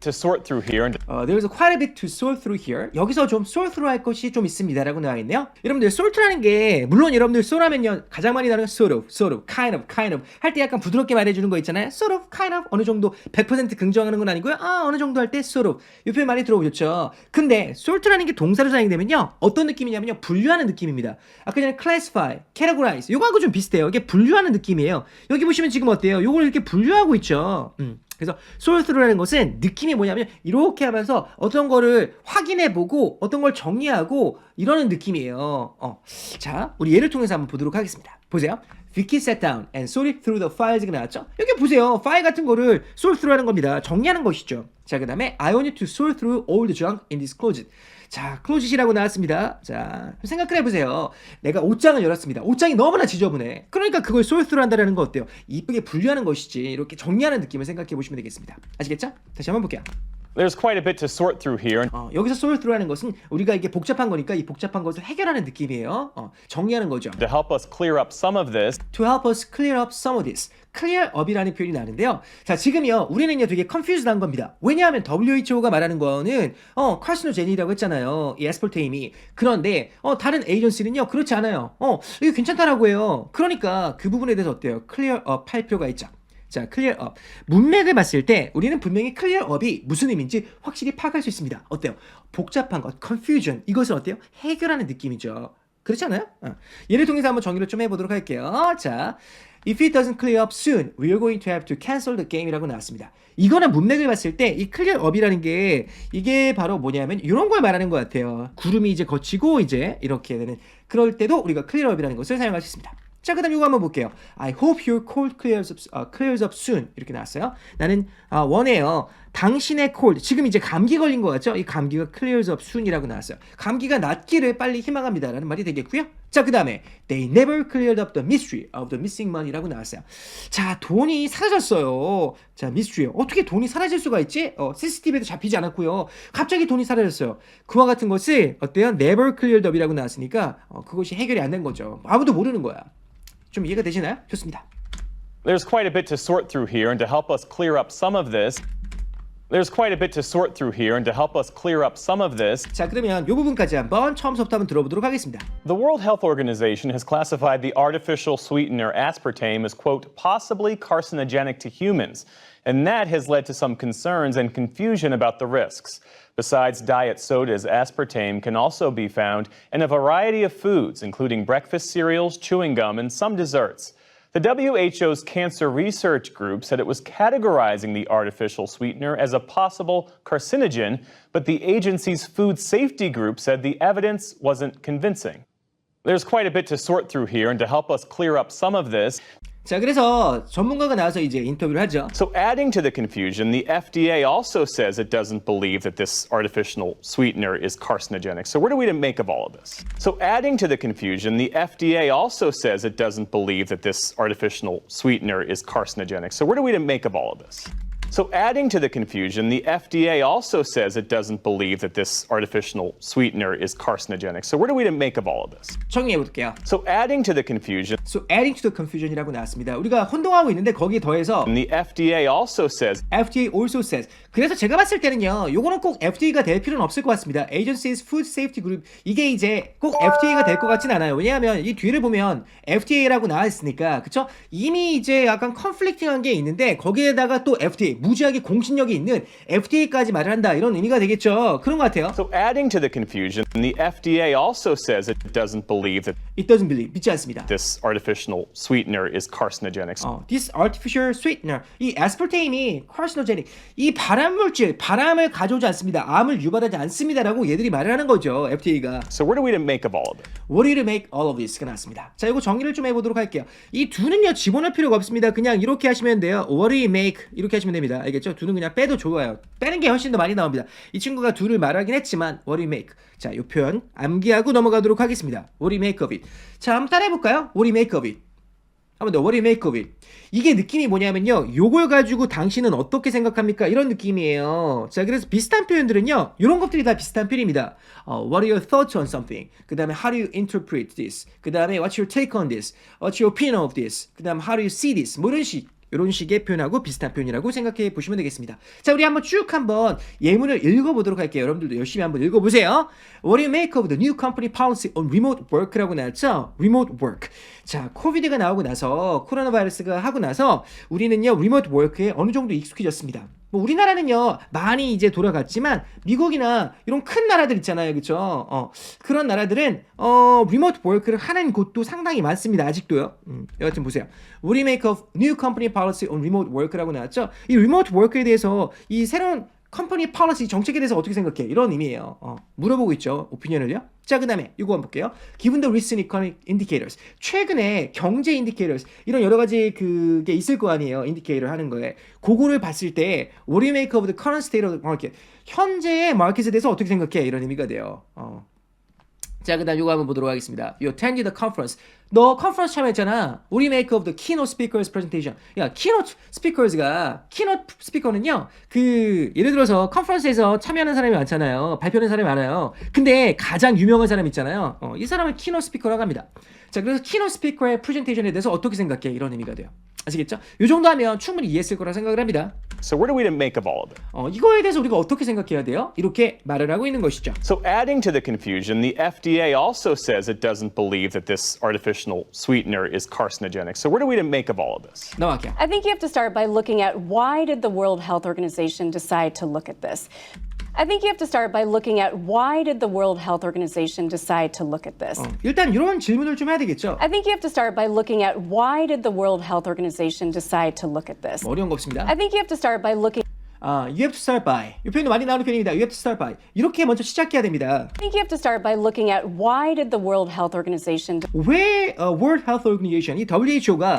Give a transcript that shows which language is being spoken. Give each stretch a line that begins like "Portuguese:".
English: to sort through here, and There's quite a bit to sort through here.
Korean: 여기서 좀 sort through 할 것이 좀 있습니다라고 나와 있네요. 여러분들 sort라는 게 물론 여러분들 sort하면요 가장 많이 나오는
English: sort of, kind of
Korean: 할 때 약간 부드럽게 말해주는 거 있잖아요.
English: sort of, kind of
Korean: 어느 정도 100% 긍정하는 건 아니고요. 어느 정도 할 때
English: sort of
Korean: 이 표현 많이 들어보셨죠? 근데 sort라는 게 동사로 사용되면요 어떤 느낌이냐면요 분류하는 느낌입니다. 아까 전에 classify, categorize 요거하고 좀 비슷해요. 이게 분류하는 느낌이에요. 여기 보시면 지금 어때요? 요걸 이렇게 분류하고 있죠. 그래서 sort through라는 것은 느낌이 뭐냐면 이렇게 하면서 어떤 거를 확인해보고 어떤 걸 정리하고 이러는 느낌이에요. 자, 우리 예를 통해서 한번 보도록 하겠습니다. 보세요.
English: Vicky sat down and sorted through the files가 나왔죠?
Korean: 여기 보세요. 파일 같은 거를 sort through하는 겁니다. 정리하는 것이죠. 자, 그 다음에
English: I want you to sort through all the junk in this closet.
Korean: 자, 클로짓이라고 나왔습니다. 자, 생각을 해보세요. 내가 옷장을 열었습니다. 옷장이 너무나 지저분해. 그러니까 그걸 sort through 한다는 거 어때요? 이쁘게 분류하는 것이지. 이렇게 정리하는 느낌을 생각해 보시면 되겠습니다. 아시겠죠? 다시 한번 볼게요.
English: there's quite a bit to sort through here, and
Korean: 여기서 sort through하는 것은 우리가 이게 복잡한 거니까 이 복잡한 것을 해결하는 느낌이에요. 정리하는 거죠.
English: to help us clear up some of this, To help us clear up some of this.
Korean: clear up이라는 표현이 나는데요. 자, 지금요, 우리는요, 되게 confused 한 겁니다. 왜냐하면 WHO가 말하는 거는, carcinogen이라고 했잖아요. 이 에스펄테임이. 그런데, 다른 에이전시는요, 그렇지 않아요. 이거 괜찮다라고 해요. 그러니까 그 부분에 대해서 어때요? clear up 할 필요가 있죠. 자, clear up. 문맥을 봤을 때 우리는 분명히 clear up이 무슨 의미인지 확실히 파악할 수 있습니다. 어때요? 복잡한 것, confusion. 이것은 어때요? 해결하는 느낌이죠. 그렇지 않아요? 예를 통해서 한번 정의를 좀 해보도록 할게요.
English: 자, if it doesn't clear up soon, we are going to have to cancel the game
Korean: 이라고 나왔습니다. 이거는 문맥을 봤을 때 이 clear up이라는 게 이게 바로 뭐냐면 이런 걸 말하는 것 같아요. 구름이 이제 거치고 이제 이렇게 되는 그럴 때도 우리가 clear up이라는 것을 사용할 수 있습니다. 자, 그 다음 이거 한번 볼게요.
English: I hope your cold clears up soon.
Korean: 이렇게 나왔어요. 나는 원해요. 당신의 cold, 지금 이제 감기 걸린 것 같죠? 이 감기가
English: clears up soon
Korean: 이라고 나왔어요. 감기가 낫기를 빨리 희망합니다. 라는 말이 되겠고요. 자, 그 다음에
English: They never cleared up the mystery of the missing money
Korean: 라고 나왔어요. 자, 돈이 사라졌어요. 자, mystery. 어떻게 돈이 사라질 수가 있지? CCTV에도 잡히지 않았고요. 갑자기 돈이 사라졌어요. 그와 같은 것을 어때요?
English: never cleared up
Korean: 이라고 나왔으니까 그것이 해결이 안 된 거죠. 아무도 모르는 거야. 좀 이해가 되시나요? 좋습니다.
English: there's quite a bit to sort through here, and to help us clear up some of this, There's quite a bit to sort through here, and to help us clear up some of this,
Korean: 자, 그러면 이 부분까지 한번 처음부터 한번 들어보도록 하겠습니다.
English: the World Health Organization has classified the artificial sweetener aspartame as, quote, possibly carcinogenic to humans, and that has led to some concerns and confusion about the risks. Besides diet sodas, aspartame can also be found in a variety of foods, including breakfast cereals, chewing gum, and some desserts. The WHO's Cancer Research Group said it was categorizing the artificial sweetener as a possible carcinogen, but the agency's Food Safety Group said the evidence wasn't convincing. There's quite a bit to sort through here, and to help us clear up some of this,
Korean: 자, 그래서 전문가가 나와서 이제 인터뷰를 하죠.
English: so adding to the confusion, the FDA also says it doesn't believe that this artificial sweetener is carcinogenic. So what are we to make of all of this? So adding to the confusion, the FDA also says it doesn't believe that this artificial sweetener is carcinogenic. So what are we to make of all of this? So adding to the confusion, the FDA also says it doesn't believe that this artificial sweetener is carcinogenic. So what are we to make of all of this?
Korean: 정리해 볼게요.
English: So adding to the confusion, So adding to the confusion
Korean: 이라고 나왔습니다. 우리가 혼동하고 있는데 거기에 더해서
English: the FDA also says FDA also says.
Korean: 그래서 제가 봤을 때는요, 요거는 꼭 FDA가 될 필요는 없을 것 같습니다.
English: Agency's Food Safety Group.
Korean: 이게 이제 꼭 FDA가 될 것 같진 않아요. 왜냐하면 이 뒤를 보면 FDA라고 나와 있으니까, 그쵸? 이미 이제 약간 컨플릭팅한 게 있는데 거기에다가 또 FDA, 무지하게 공신력이 있는 FDA까지 말을 한다, 이런 의미가 되겠죠. 그런 것 같아요.
English: So adding to the confusion, the FDA also says it doesn't believe that It doesn't believe.
Korean: 믿지 않습니다.
English: this artificial sweetener is carcinogenic. This artificial sweetener,
Korean: 이 aspartame이 carcinogenic, 이 발암물질, 바람을 가져오지 않습니다. 암을 유발하지 않습니다라고 얘들이 말을 하는 거죠, FDA가.
English: So what are we to make of all of it? What do you make all of this가 나왔습니다.
Korean: 자, 이거 정리를 좀 해보도록 할게요. 이 두는요, 집어넣을 필요가 없습니다. 그냥 이렇게 하시면 돼요.
English: What do you make?
Korean: 이렇게 하시면 됩니다. 알겠죠? 두는 그냥 빼도 좋아요. 빼는 게 훨씬 더 많이 나옵니다. 이 친구가 두를 말하긴 했지만
English: What do you make?
Korean: 자, 이 표현 암기하고 넘어가도록 하겠습니다.
English: What do you make of it?
Korean: 자, 한번 따라해볼까요?
English: What do you make of it?
Korean: 한번 더.
English: What do you make of it?
Korean: 이게 느낌이 뭐냐면요, 요걸 가지고 당신은 어떻게 생각합니까? 이런 느낌이에요. 자, 그래서 비슷한 표현들은요, 이런 것들이 다 비슷한 표현입니다.
English: What are your thoughts on something?
Korean: 그 다음에
English: how do you interpret this?
Korean: 그 다음에
English: what's your take on this? What's your opinion of this? 그 다음에 how do you see this?
Korean: 뭐 이런 식의 표현하고 비슷한 표현이라고 생각해 보시면 되겠습니다. 자, 우리 한번 쭉 한번 예문을 읽어보도록 할게요. 여러분들도 열심히 한번 읽어보세요.
English: What do you make of the new company policy on remote work라고 나왔죠? Remote work.
Korean: 자, 코비드가 나오고 나서, 코로나 바이러스가 하고 나서 우리는요, remote work에 어느 정도 익숙해졌습니다. 뭐 우리나라는요, 많이 이제 돌아갔지만 미국이나 이런 큰 나라들 있잖아요, 그렇죠? 그런 나라들은 remote work를 하는 곳도 상당히 많습니다, 아직도요. 여하튼 보세요.
English: What do you make of new company policy on remote work라고 나왔죠?
Korean: 이 remote work에 대해서, 이 새로운 컴퍼니 policy 정책에 대해서 어떻게 생각해? 이런 의미예요. 물어보고 있죠, 오피니언을요. 자, 그 다음에 이거 한번 볼게요.
English: Given the recent economic indicators,
Korean: 최근에 경제 indicators, 이런 여러 가지 그게 있을 거 아니에요, 인디케이터 하는 거에. 그거를 봤을 때
English: What do you make of the current state of the market?
Korean: 현재의 마켓에 대해서 어떻게 생각해? 이런 의미가 돼요. 자, 그 다음 이거 한번 보도록 하겠습니다.
English: You attended the conference.
Korean: 너 컨퍼런스 참여했잖아.
English: What do you make of the keynote speakers presentation?
Korean: 야, keynote speakers가, keynote speaker는요, 그 예를 들어서 컨퍼런스에서 참여하는 사람이 많잖아요. 발표하는 사람이 많아요. 근데 가장 유명한 사람 있잖아요. 이 사람을 keynote speaker라고 합니다. 자, 그래서 keynote speaker의 프레젠테이션에 대해서 어떻게 생각해? 이런 의미가 돼요. 아시겠죠? 이 정도 하면 충분히 이해했을 거라 생각을 합니다.
English: So what are we to make of all of it?
Korean: 이거에 대해서 우리가 어떻게 생각해야 돼요? 이렇게 말을 하고 있는 것이죠.
English: So adding to the confusion, the FDA also says it doesn't believe that this artificial sweetener is carcinogenic. So what are we to make of all of this?
Korean: 넘어갈게요.
English: I think you have to start by looking at why did the World Health Organization decide to look at this? I think you have to start by looking at why did the World Health Organization decide to look at this?
Korean: 일단 이런 질문을 좀 해야 되겠죠.
English: I think you have to start by looking at why did the World Health Organization decide to look at this?
Korean: 어려운 거 없습니다.
English: I think you have to start by looking You have to start by.
Korean: 이 표현도 많이 나오는 표현입니다.
English: You have to start by.
Korean: 이렇게 먼저 시작해야 됩니다.
English: I think you have to start by looking at why did the World Health Organization
Korean: 왜 World Health Organization, 이 WHO가